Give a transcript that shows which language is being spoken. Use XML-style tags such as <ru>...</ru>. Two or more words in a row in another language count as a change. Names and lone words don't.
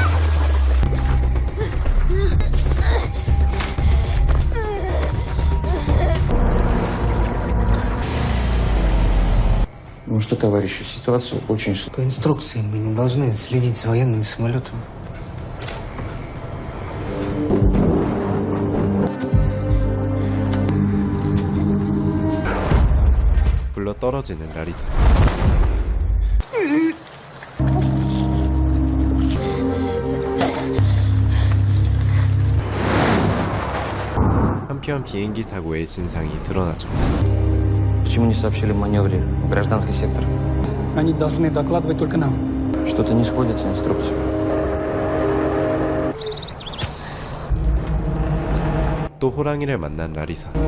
<ru>Ну что, товарищи, ситуация очень... По инструкции мы не должны следить за военными самолетами.</ru> <ko>불러 떨어지는 라리사. 한편 비행기 사고의 진상이 드러나죠.</ko> <ru>Почему не сообщили в маневре в гражданский сектор? Они должны докладывать только нам. Что-то не сходится инструкция.</ru> <ko>또 호랑이를 만난 라리사.</ko>